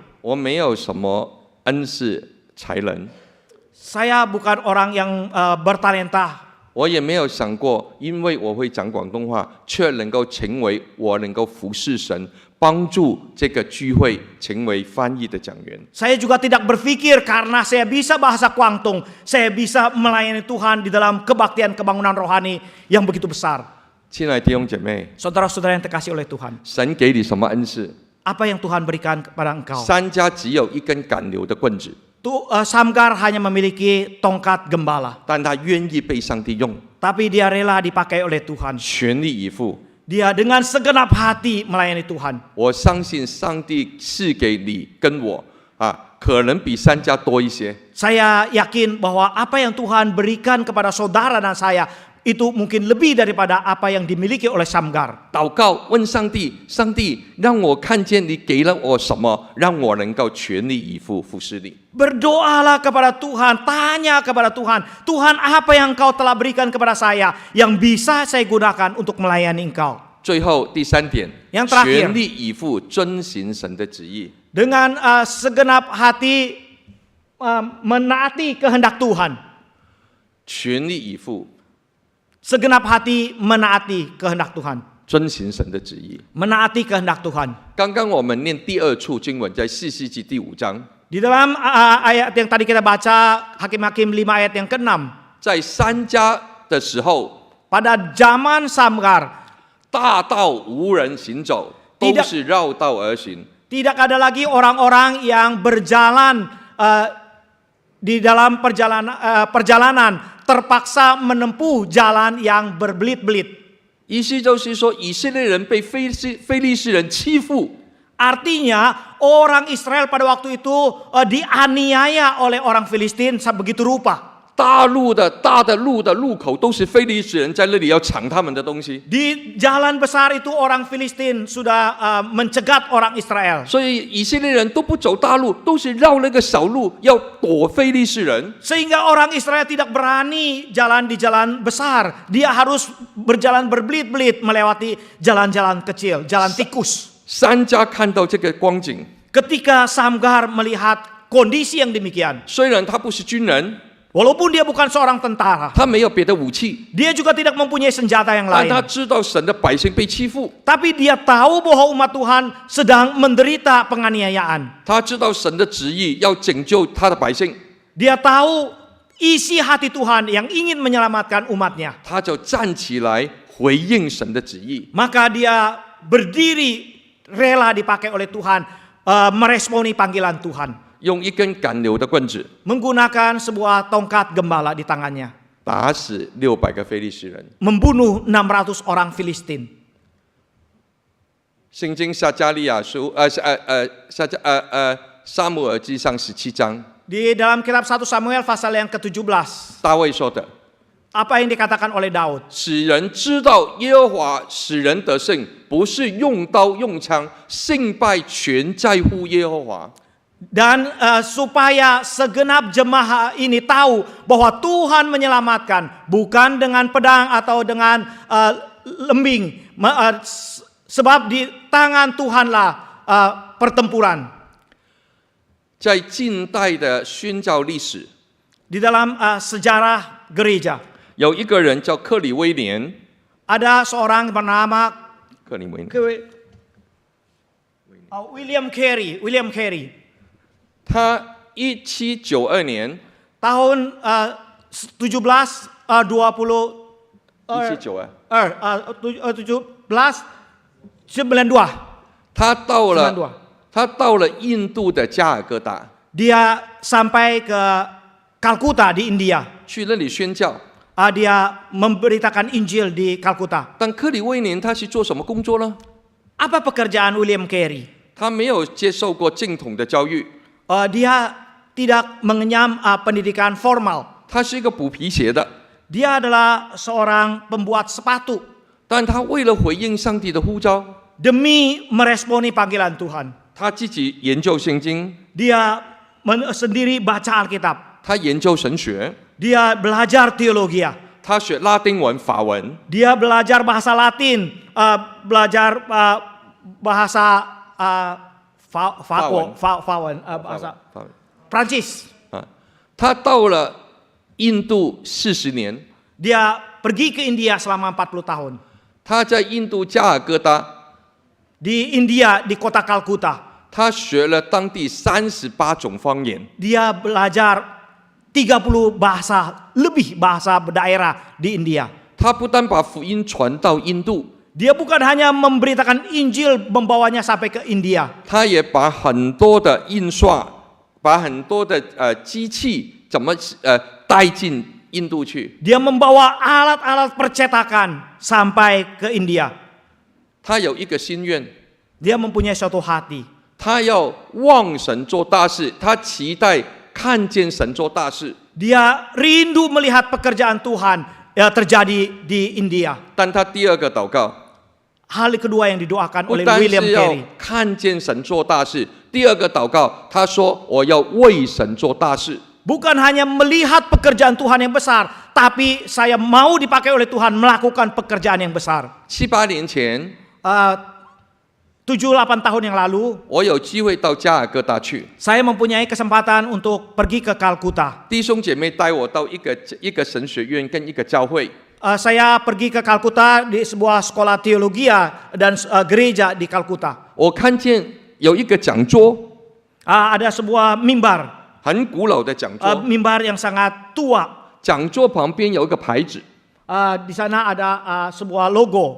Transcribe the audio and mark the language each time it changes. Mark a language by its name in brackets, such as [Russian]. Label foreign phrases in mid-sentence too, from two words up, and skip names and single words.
[Chinese] 我没有什么恩赐才能， [Indonesian] Saya bukan orang yang bertalenta. [Chinese] 我也没有想过，因为我会讲广东话，却能够成为我能够服侍神，帮助这个聚会成为翻译的讲员。 [Indonesian] Saya juga tidak berpikir karena saya bisa bahasa Guangdong, saya bisa melayani Tuhan di dalam kebaktian kebangunan rohani yang begitu besar. [Chinese] 亲爱的弟兄姐妹， [Indonesian] Saudara-saudara yang terkasih oleh Tuhan, [Chinese] 神给你什么恩赐？ [Indonesian] apa yang Tuhan berikan kepada engkau? [Chinese] 三家只有一根赶牛的棍子， [Indonesian] Samgar hanya memiliki tongkat gembala, [Chinese] 但他愿意被上帝用， [Indonesian] tapi dia rela dipakai oleh Tuhan. [Chinese] 全力以赴。 [Indonesian] Dia dengan segenap hati melayani Tuhan. [Chinese] 我相信上帝赐给你跟我可能比三家多一些。 [Indonesian] Saya yakin bahwa apa yang Tuhan berikan kepada saudara dan saya itu mungkin lebih daripada apa yang dimiliki oleh Samgar. [Chinese] 祷告问上帝，上帝让我看见你给了我什么，让我能够全力以赴服侍你。 [Indonesian] Berdoalah kepada Tuhan, tanya kepada Tuhan, Tuhan apa yang Engkau telah berikan kepada saya yang bisa saya gunakan untuk melayani Engkau. [Chinese] 最后第3点， [Indonesian] Yang terakhir [Chinese] 全力以赴遵行神的旨意。 [Indonesian] Dengan segenap hati menaati kehendak Tuhan. [Chinese] 全力以赴 [Indonesian] Segenap hati menaati kehendak Tuhan. [Chinese] 遵行神的旨意。 [Indonesian] Menaati kehendak Tuhan. [Chinese] 刚刚我们念第2处经文，在4世纪第5章， [Indonesian] Di dalam ayat yang tadi kita baca, Hakim-Hakim 5 ayat yang ke-6. [Chinese] 在三家的时候， [Indonesian] Pada zaman Samgar, [Chinese] 大道无人行走，都是绕道而行。 [Indonesian] Tidak ada lagi orang-orang yang berjalan di dalam perjalanan terpaksa menempuh jalan yang berbelit-belit. [Chinese] 意思就是说，以色列人被非利士人欺负， [Indonesian] Artinya orang Israel pada waktu itu dianiaya oleh orang Filistin sebegitu rupa. [Chinese] 大路的路的路口都是非利士人在那里要抢他们的东西， [Indonesian] Di jalan besar itu orang Filistin sudah mencegat orang Israel. [Chinese] 所以以色列人都不走大路，都是绕那个小路，要躲非利士人。 [Indonesian] Sehingga orang Israel tidak berani jalan di jalan besar. Dia harus berjalan berbelit-belit melewati jalan-jalan kecil, jalan tikus. [Chinese] 三家看到这个光景， [Indonesian] Ketika Samgar melihat kondisi yang demikian, [Chinese] 虽然他不是军人， [Indonesian] walaupun dia bukan seorang tentara, [Chinese] 他没有别的武器， [Indonesian] dia juga tidak mempunyai senjata yang [Chinese] 但 [Indonesian] lain. [Chinese] 他知道神的百姓被欺负， [Indonesian] Tapi dia tahu bahwa umat Tuhan sedang menderita penganiayaan. [Chinese] 他知道神的旨意要拯救他的百姓， [Indonesian] Dia tahu isi hati Tuhan yang ingin menyelamatkan umatnya. [Chinese] 他就站起来回应神的旨意。 [Indonesian] Maka dia berdiri rela dipakai oleh Tuhan, meresponi panggilan Tuhan. [Chinese] 用一根赶牛的棍子 [Indonesian] Menggunakan sebuah tongkat gembala di tangannya. [Chinese] 打死600个非利士人。 [Indonesian] Membunuh 600 orang Filistin. [Chinese] 圣经撒加利亚书撒母耳记上17章， [Indonesian] Di dalam kitab 1 Samuel pasal yang ke-17. [Chinese] 大卫说的： [Indonesian] Apa yang dikatakan oleh Daud? [Chinese] 使人知道耶和华使人得胜，不是用刀用枪，胜败全在乎耶和华。 [Indonesian] Dan supaya segenap jemaah ini tahu bahwa Tuhan menyelamatkan, bukan dengan pedang atau dengan lembing, sebab di tangan Tuhanlah pertempuran. [Chinese] 在近代的宣教历史， [Indonesian] Di dalam sejarah gereja [Chinese] 有一个人叫克里威廉， [Indonesian] ada seorang bernama [Chinese] 克里威廉， [Indonesian] William Carey. [Chinese] 他1792年 [Indonesian] Tahun 1792 [Chinese] 他到了印度的加尔各答， [Indonesian] dia sampai ke Kalkuta di India. [Chinese] 去那里宣教。 [Indonesian] Dia memberitakan Injil di Kalkuta. [Chinese] 但克里威廉他是做什么工作呢？ [Indonesian] Apa pekerjaan William Carey? [Chinese] 他没有接受过正统的教育， [Indonesian] Dia tidak mengenyam pendidikan formal. [Chinese] 他是一个补皮鞋的。 [Indonesian] Dia adalah seorang pembuat sepatu. [Chinese] 但他为了回应上帝的呼召， [Indonesian] Demi meresponi panggilan Tuhan, [Chinese] 他自己研究圣经， [Indonesian] dia sendiri baca Alkitab. [Chinese] 他研究神学， [Indonesian] Dia belajar teologi. [Chinese] 他学拉丁文、法文， [Indonesian] Dia belajar bahasa Latin, belajar bahasa bahasa [Chinese] 法文 [Indonesian] Prancis. [Chinese] 啊。他到了印度40年， [Indonesian] Dia pergi ke India selama 40 tahun. [Chinese] 他在印度加尔各答， [Indonesian] Di India, di kota Kalkuta, [Chinese] 他学了当地38种方言。 [Indonesian] dia belajar 30 lebih bahasa daerah di India. [Chinese] 他不但把福音传到印度， [Indonesian] Dia bukan hanya memberitakan Injil, membawanya sampai ke India. [Chinese] 他也把很多的印刷，把很多的机器怎么带进印度去。 [Indonesian] Dia membawa alat-alat percetakan sampai ke India. [Chinese] 他有一个心愿， [Indonesian] Dia mempunyai suatu hati. [Chinese] 他要望神做大事，他期待看见神做大事。 [Indonesian] Dia rindu melihat pekerjaan Tuhan terjadi di India. [Chinese] 但他第二个祷告， [Indonesian] Hal kedua yang didoakan [Chinese] 不 [Indonesian] oleh [Chinese] 单 [Indonesian] William [Chinese] 是要 [Indonesian] Carey. [Chinese] 看见神做大事，第二个祷告，他说我要为神做大事。 [Indonesian] Bukan hanya melihat pekerjaan Tuhan yang besar, tapi saya mau dipakai oleh Tuhan melakukan pekerjaan yang besar. [Chinese] 7-8 年前， [Indonesian] 7-8 tahun yang lalu, [Chinese] 我有机会到加尔各答去， [Indonesian] saya mempunyai kesempatan untuk pergi ke Kalkuta. [Chinese] 弟兄姐妹带我到一个神学院跟一个教会， [Indonesian] Saya pergi ke Kalkuta di sebuah sekolah teologi dan gereja di Kalkuta. [Chinese] 我看见有一个讲桌， [Indonesian] Ada sebuah mimbar, [Chinese] 很古老的讲桌， [Indonesian] mimbar yang sangat tua. [Chinese] 讲桌旁边有一个牌子， [Indonesian] Di sana ada sebuah logo.